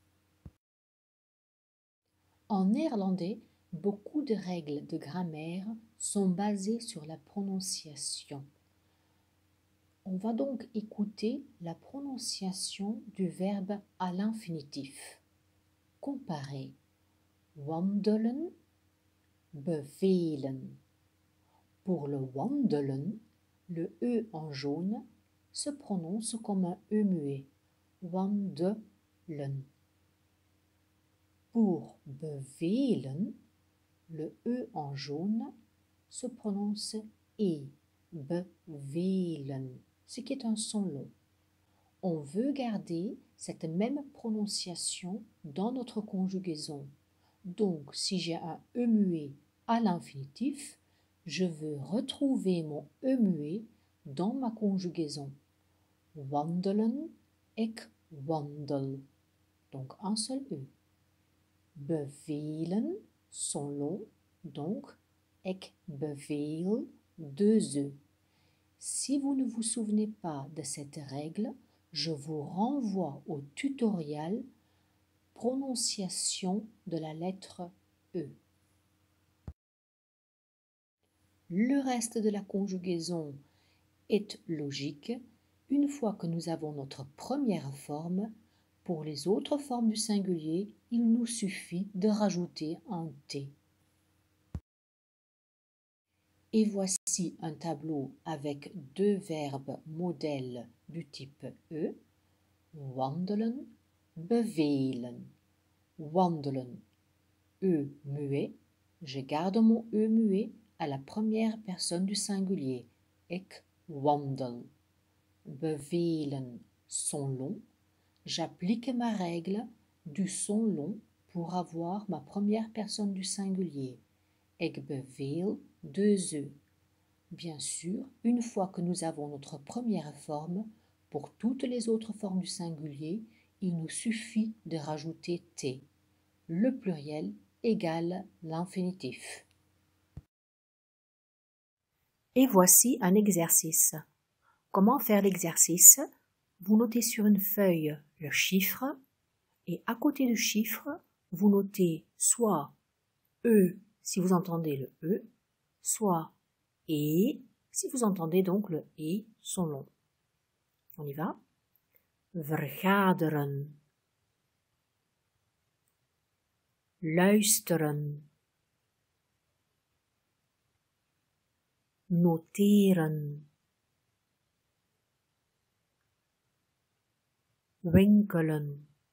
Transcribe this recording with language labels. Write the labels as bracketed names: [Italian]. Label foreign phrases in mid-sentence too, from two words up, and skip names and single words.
[French] En néerlandais, beaucoup de règles de grammaire sont basées sur la prononciation. On va donc écouter la prononciation du verbe à l'infinitif. Comparer. [Dutch] Wandelen, bevelen. [French] Pour le wandelen, le E en jaune se prononce comme un E muet. Wandelen. Pour bevelen, le E en jaune se prononce E. Bevelen, ce qui est un son long. On veut garder cette même prononciation dans notre conjugaison. Donc, si j'ai un E muet à l'infinitif, je veux retrouver mon E muet dans ma conjugaison. [Dutch] Wandelen, ik wandel. [French] Donc, un seul E. Bevelen, son long, donc [Dutch] ik beveel, [French] 2 E. Si vous ne vous souvenez pas de cette règle, je vous renvoie au tutoriel prononciation de la lettre E. Le reste de la conjugaison est logique une fois que nous avons notre première forme. Pour les autres formes du singulier, il nous suffit de rajouter un T. Et voici un tableau avec 2 verbes modèles du type E. [Dutch] Wandelen, bevelen. [French] Wandelen, E muet. Je garde mon E muet à la première personne du singulier. [Dutch] Ik wandel. Bevelen, [French] son long. J'applique ma règle du son long pour avoir ma première personne du singulier. [Dutch] Ik beveel, 2 E. [French] Bien sûr, une fois que nous avons notre première forme, pour toutes les autres formes du singulier, il nous suffit de rajouter T. Le pluriel égale l'infinitif. Et voici un exercice. Comment faire l'exercice? Vous notez sur une feuille le chiffre et à côté du chiffre, vous notez soit E si vous entendez le E, soit E si vous entendez donc le E son long. On y va? Vergaderen. Luisteren. Noteren. Winkelen.